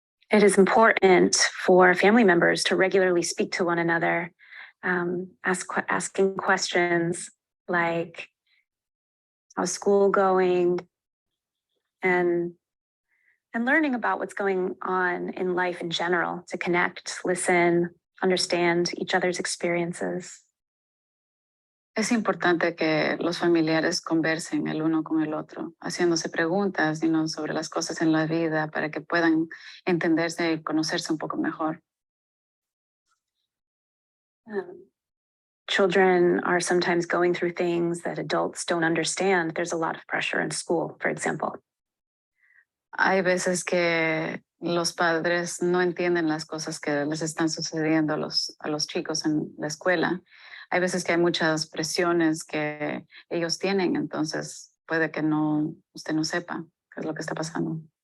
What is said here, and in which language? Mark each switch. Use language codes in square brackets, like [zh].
[en] It is important for family members to regularly speak to one another, asking questions like, how's school going? And learning about what's going on in life in general, to connect, listen, understand each other's experiences. [es] Es importante que los familiares conversen el uno con el otro, haciéndose preguntas sobre las cosas en la vida para que puedan entenderse y conocerse un poco mejor. [en] Children are sometimes going through things that adults don't understand. There's a lot of pressure in school, for example. [es] Hay veces que los padres no entienden las cosas que les están sucediendo a los chicos en la escuela. Hay veces que hay muchas presiones que ellos tienen, entonces puede que usted no sepa qué es lo que está pasando.